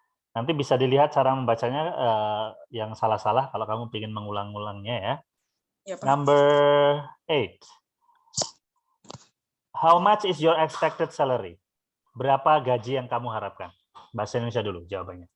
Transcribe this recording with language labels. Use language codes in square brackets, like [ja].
[id] Nanti bisa dilihat cara membacanya yang salah-salah kalau kamu ingin mengulang-ulangnya ya. Ya, Pak. [en] Number 8. How much is your expected salary? [id] Berapa gaji yang kamu harapkan? Bahasa Indonesia dulu jawabannya.